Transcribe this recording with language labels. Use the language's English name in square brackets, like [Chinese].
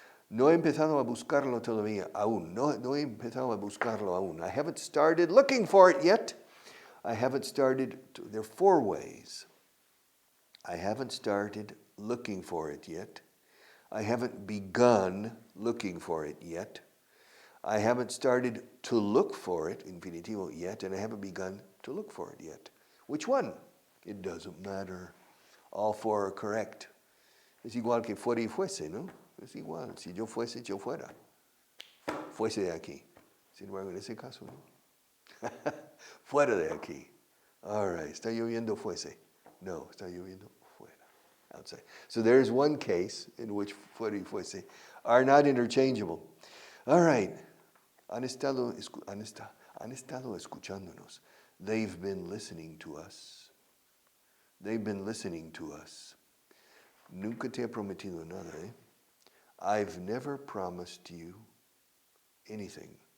[Spanish] No he empezado a buscarlo todavía aún. No he empezado a buscarlo aún. [English] I haven't started looking for it yet. There are 4 ways. I haven't started looking for it yet. I haven't begun looking for it yet. I haven't started to look for it, infinitivo, yet, and I haven't begun to look for it yet. Which one? It doesn't matter. All 4 are correct. [Spanish] Es igual que fuera y fuese, ¿no? Es igual. Si yo fuese, yo fuera. Fuese de aquí. Sin embargo, en ese caso, ¿no? Fuera de aquí. [English] All right. [Spanish] ¿Está lloviendo fuese? No, está lloviendo fuera. [English] Outside. So there's one case in which [Spanish] fuera y fuese [English] are not interchangeable. All right. [Spanish] Han estado escuchándonos. [English] They've been listening to us. They've been listening to us. [Spanish] Nunca te he prometido nada, eh? [English] I've never promised you anything.